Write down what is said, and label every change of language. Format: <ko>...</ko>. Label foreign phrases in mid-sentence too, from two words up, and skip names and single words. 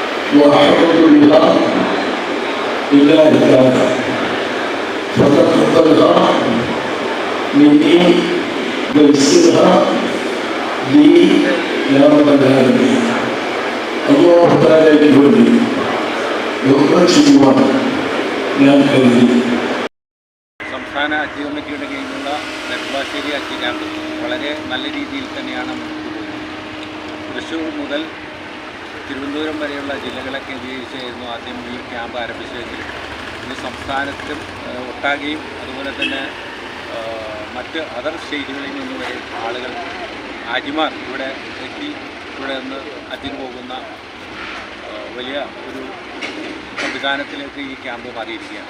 <ar>وأحفظ بها لله تعالى فتقبلها مني ويسرها لي يا رب العالمين. الله تعالى يقول</ar> <ml>ഞാൻ കരുതി. സംസ്ഥാന ഹജ്ജ് കമ്മിറ്റിയുടെ കീഴിലുള്ള നെടുമ്പാശ്ശേരി ഹജ്ജ് ക്യാമ്പ് വളരെ നല്ല രീതിയിൽ തന്നെയാണ് മുന്നോട്ട് പോകുന്നത്. തൃശ്ശൂർ മുതൽ തിരുവനന്തപുരം വരെയുള്ള ജില്ലകളെ കേന്ദ്രീകരിച്ചായിരുന്നു ആദ്യം ഈ ക്യാമ്പ് ആരംഭിച്ചതെങ്കിലും ഇന്ന് സംസ്ഥാനത്തും ഒട്ടാകെയും അതുപോലെ തന്നെ മറ്റ്</ml> <en>other states</en> <ml>നിന്ന് വരെ ആളുകൾ ഹാജിമാർ ഇവിടെ എത്തി ഇവിടെ നിന്ന് ഹജ്ജിന് പോകുന്ന വലിയ ഒരു സംവിധാനത്തിലേക്ക് ഈ ക്യാമ്പ് മാറിയിരിക്കുകയാണ്.</ml>